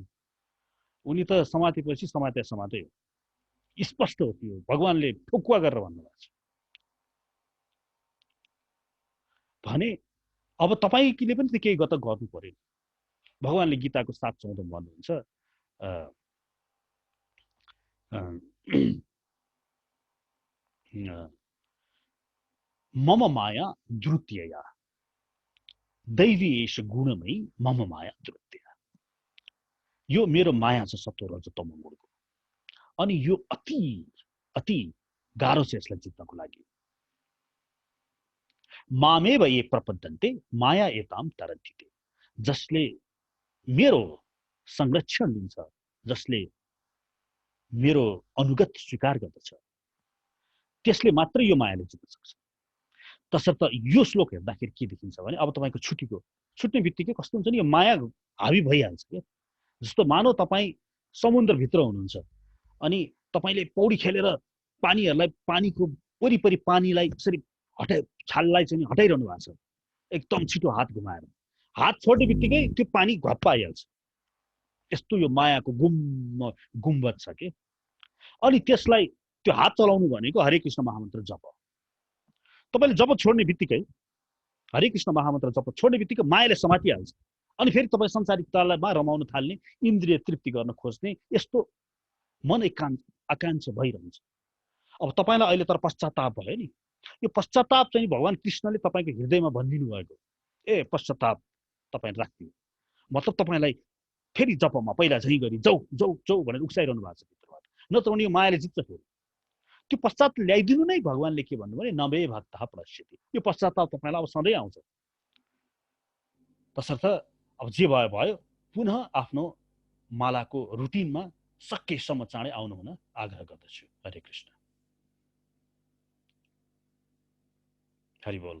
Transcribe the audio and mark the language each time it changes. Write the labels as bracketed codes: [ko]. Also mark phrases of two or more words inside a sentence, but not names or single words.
[ne] उनी त समातेपछि समाते हो, स्पष्ट हो। त्यो भगवानले ठोकुवा गरेर भन्नुभएको छ भने अब तपाईँले पनि त केही गर्नु पर्यो। भगवानले गीताको 7:14 भन्नुहुन्छ [sa] मम माया द्रुत्यया दैवी एष गुणमयी मम माया द्रुत्य। [ne] यो मेरो माया छ सत्व रज तम गुणको, अनि यो अति अति गाह्रो छ यसलाई जित्नको लागि। [sa] मामेव ये प्रपद्यन्ते माया एताम तरन्ति। [ne] जसले मेरो संरक्षण लिन्छ, जसले मेरो अनुगत स्वीकार गर्दछ, त्यसले मात्र यो मायाले जित्न सक्छ। तसर्थ यो श्लोक हेर्दाखेरि के देखिन्छ भने अब तपाईँको छुट्ने बित्तिकै कस्तो हुन्छ नि, यो माया हावी भइहाल्छ क्या। जस्तो मानव तपाईँ समुद्रभित्र हुनुहुन्छ अनि तपाईँले पौडी खेलेर पानीको वरिपरि पानीलाई यसरी छाललाई चाहिँ हटाइरहनु भएको छ, एकदम छिटो हात घुमाएर। हात छोड्ने बित्तिकै त्यो पानी घप्प आइहाल्छ। यस्तो यो मायाको गुम्बद छ के। अनि त्यसलाई त्यो हात चलाउनु भनेको हरे कृष्ण महामन्त्र जप। तपाईँले जप छोड्ने बित्तिकै, हरे कृष्ण महामन्त्र जप छोड्ने बित्तिकै मायाले समातिहाल्छ। अनि फेरि तपाईँ संसारिकतामा रमाउन थाल्ने, इन्द्रिय तृप्ति गर्न खोज्ने, यस्तो मन आकाङ्क्षा भइरहन्छ। अब तपाईँलाई अहिले तर पश्चाताप भयो नि। यो पश्चाताप चाहिँ भगवान कृष्णले तपाईँको हृदयमा भनिदिनु भएको, ए पश्चाताप तपाईँ राख्दिनु, मतलब तपाईँलाई फेरि जपमा पहिला झै गरी जाऊ जाऊ जाऊ भनेर उक्साइरहनु भएको छ भित्रबाट। नत्र भने यो मायाले जित्छ। फेरि त्यो पश्चाताप ल्याइदिनु नै भगवानले के भन्नु भने [sa] नमे भक्तः प्रणश्यति। [ne] यो पश्चाताप तपाईँलाई अब सधैँ आउँछ। तसर्थ अब जे भयो पुनः आफ्नो मालाको रुटिनमा सकेसम्म चाँडै आउनु हुन आग्रह गर्दछु। हरे कृष्ण। हरि बोल।